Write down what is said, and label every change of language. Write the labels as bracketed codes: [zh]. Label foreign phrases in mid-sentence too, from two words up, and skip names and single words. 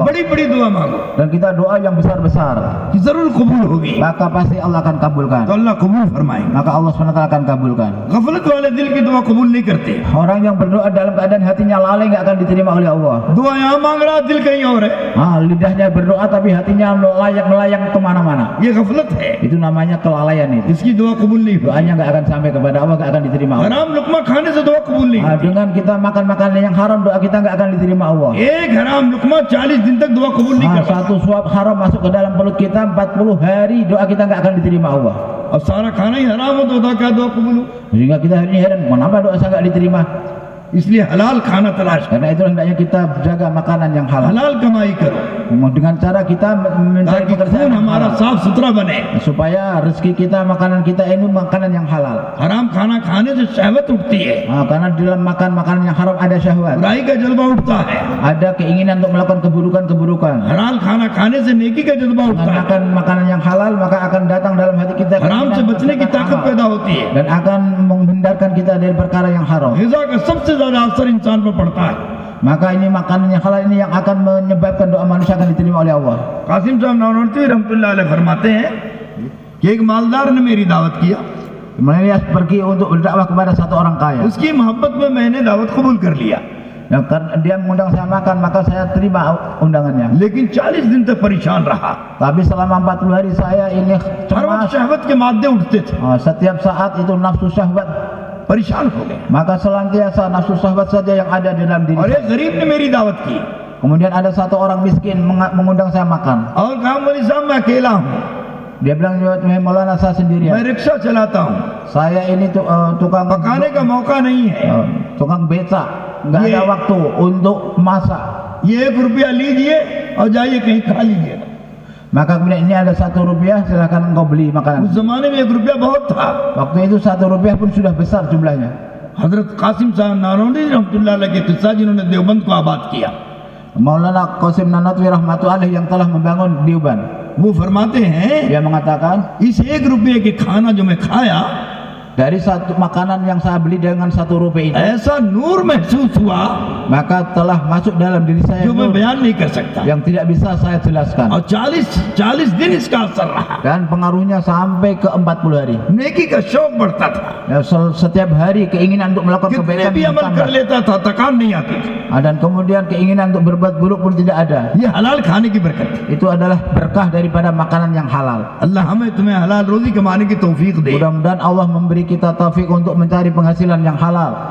[hi] बड़ी बड़ी दुआ मांगो [id] Dan kita doa yang besar-besar, [hi] कि जरूर कबूल होगी, [id] maka pasti Allah akan kabulkan. [hi] तो अल्लाह कबूल फरमाएंगे। [id] Maka Allah SWT akan kabulkan. [hi] गफलत वाले दिल की दुआ कबूल नहीं करते, [id] Orang yang berdoa dalam keadaan hatinya lalai nggak akan diterima oleh Allah. [hi] दुआ यहाँ मांग रहा दिल कहीं और है, [id] Lidahnya berdoa tapi hatinya melayang kemana-mana. [hi] ये गफलत है, [id] Itu namanya kelalaian itu. [hi] इसकी दुआ कबूल नहीं होगी। [id] Doanya nggak akan sampai kepada Allah, nggak akan diterima Allah. [hi] हराम लुकमा खाने से दुआ कबूल नहीं होती। [id] Dengan kita makan makanan yang haram, doa kita nggak akan diterima Allah. [hi] एक हराम लुकमा 40 दिन तक दुआ कबूल नहीं करता। [id] Satu suap haram masuk ke dalam perut kita 40 hari, doa kita nggak akan diterima Allah. [hi] अब सारा खाना ही हराम हो तो होता क्या दुआ कबूल हो? [id] Sehingga kita hari ini heran, kenapa doa saya nggak diterima? [hi] इसलिए हलाल खाना तलाश करो, [id] Karena itu hendaknya kita jaga makanan yang halal. [hi] हलाल कमाई करो, [id] Dengan cara kita mencari [hi] ताकि [id] pekerjaan [hi] खून [id] yang [hi] हमारा [id] halal. [hi] साफ सुथरा बने। [id] Supaya rezeki kita, makanan kita ini makanan yang halal. [hi] हराम खाना खाने से शहवत उठती है, [id] Karena di dalam makan makanan yang haram ada syahwat, [hi] बुराई का जज्बा उठता है। [id] ada keinginan untuk melakukan keburukan-keburukan. [hi] हलाल खाना खाने से नेकी का जज्बा [id] Dengan [hi] उठता है, [id] makan makanan yang halal, maka akan datang dalam hati kita [hi] हराम से [id] keinginan [hi] बचने की [id] berbuat [hi] ताकत [id] amal. [hi] पैदा होती है। [id] Dan akan menghindarkan kita dari perkara yang haram. [hi] हिजा का सबसे ज्यादा असर इंसान पर पड़ता है। [id] Maka ini makanan yang halal ini yang akan menyebabkan doa manusia akan diterima oleh Allah. [hi] कासिम साहब नानोती [ar] رحمة الله عليه [hi] फरमाते हैं कि एक मालदार ने मेरी दावत किया, [id] Kemudian dia pergi untuk berdakwah kepada satu orang kaya. [hi] उसकी मोहब्बत में मैंने दावत कबूल कर लिया, [id] Dan karena dia mengundang saya makan, maka saya terima undangannya. [hi] लेकिन 40 दिन तक परेशान रहा। [id] Tapi selama 40 hari saya ini [hi] हर वक्त [id] cemas. [hi] शहवत के मादे उठते थे, [id] Setiap saat itu nafsu syahwat, [hi] परेशान हो गए। [id] maka senantiasa nafsu syahwat saja yang ada di dalam diri [hi] और [id] saya. [hi] एक गरीब ने मेरी दावत की [id] Kemudian ada satu orang miskin mengundang saya makan. [hi] और कहा मौलवी साहब मैं अकेला हूँ, [id] Dia bilang, Maulana saya [hi] मैं [id] sendirian. [hi] रिक्शा चलाता हूँ, [id] Saya ini tukang [hi] पकाने का मौका नहीं है, [id] tukang beca, nggak ada Ye. waktu untuk masak. [hi] ये 1 रुपया लीजिए और जाइए कहीं खा लीजिए। [id] Maka kemudian ini ada 1 rupiah, silahkan engkau beli [hi] उस [id] makanan. [hi] जमाने में 1 रुपया बहुत था। [id] Waktu itu 1 rupiah pun sudah besar jumlahnya. [hi] हजरत कासिम साहब नानोनी [ar] رحمة الله عليه [hi] के किस्सा जिन्होंने देवबंद को आबाद किया, [id] Maulana Qasim Nanatwi rahmatullahi yang telah membangun Diuban, [hi] वो फरमाते हैं [id] dia mengatakan, [hi] इस 1 रुपये के खाना जो मैं खाया, [id] dari satu makanan yang saya beli dengan 1 rupiah itu, [hi] ऐसा नूर महसूस हुआ [id] maka telah masuk dalam diri saya [hi] जो मैं [id] nur [hi] बयान नहीं कर सकता। [id] yang tidak bisa saya jelaskan. [hi] और 40 दिन इसका असर रहा। [id] Dan pengaruhnya sampai ke 40 hari. [hi] नेकी का शौक बढ़ता था, [id] Ya, setiap hari keinginan untuk melakukan [hi] कितने [id] kebaikan [hi] भी अमल कर [id] bertambah. [hi] लेता था, थकान नहीं आती थी। [id] Dan kemudian keinginan untuk berbuat buruk pun tidak ada. [hi] ये हलाल खाने की बरकत है। [id] Itu adalah berkah daripada makanan yang halal. [hi] अल्लाह हमें तुम्हें हलाल रोजी कमाने की तौफीक दे। [id] Mudah-mudahan Allah memberi kita taufik untuk mencari penghasilan yang halal.